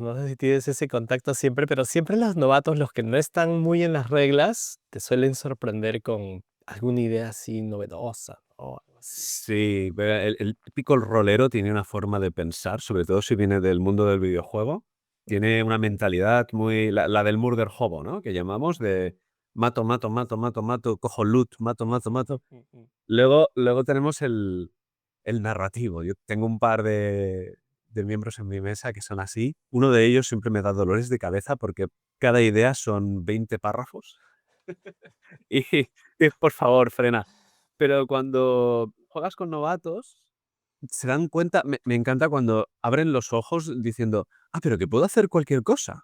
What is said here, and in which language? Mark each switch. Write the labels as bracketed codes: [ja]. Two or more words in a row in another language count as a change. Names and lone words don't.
[es] No sé si tienes ese contacto siempre, pero siempre los novatos, los que no están muy en las reglas, te suelen sorprender con alguna idea así novedosa o algo así. Sí, pero el típico rolero tiene una forma de pensar, sobre todo si viene del mundo del videojuego. Tiene una mentalidad muy la del [en] murder hobo, [es] ¿no? Que llamamos de mato, mato, mato, mato, mato, cojo loot, mato, mato, mato. Mm, mm. Luego tenemos el narrativo. Yo tengo un par de miembros en mi mesa que son así. Uno de ellos siempre me da dolores de cabeza porque cada idea son 20 párrafos y por favor, frena. Pero cuando juegas con novatos, se dan cuenta me encanta cuando abren los ojos diciendo: "Ah, pero que puedo hacer cualquier cosa".